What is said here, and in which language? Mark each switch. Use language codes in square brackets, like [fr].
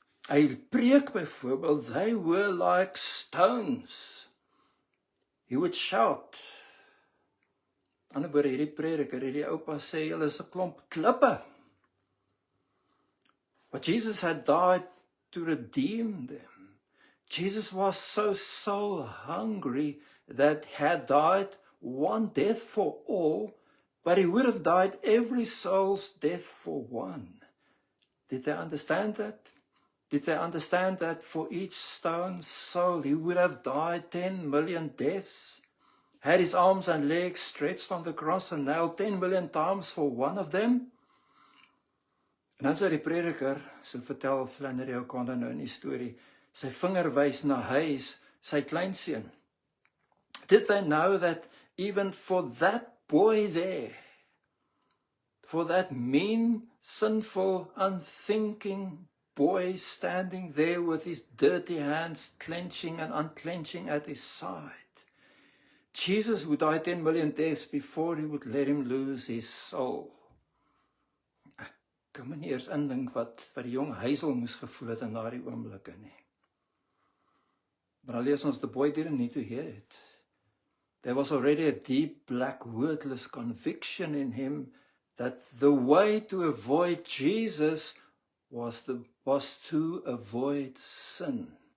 [af] Hy preek byvoorbeeld, [en] they were like stones. He would shout. [af] Aan die woorde, hierdie prediker, hierdie oupa sê, julle is 'n klomp klippe. [en] But Jesus had died to redeem them. Jesus was so soul hungry that had died one death for all, but he would have died every soul's death for one. Did they understand that? Did they understand that for each stone soul he would have died 10 million deaths? Had his arms and legs stretched on the cross and nailed 10 million times for one of them? [af] En dan sê die prediker, so vertel Flannery O'Connor nou in die storie, sy vinger wys na hy, sy kleinseun. [en] Did they know that even for that boy there, for that mean, sinful, unthinking boy standing there with his dirty hands clenching and unclenching at his side, Jesus would die 10 million deaths before he would let him lose his soul. [af] Ek kan my nie eers indink wat die jong Hazel moes gevoel het in daardie oomblikke nie. Maar dan lees ons, [en] the boy didn't need to hear it. There was already a deep, black, wordless conviction in him that the way to avoid Jesus was to avoid sin.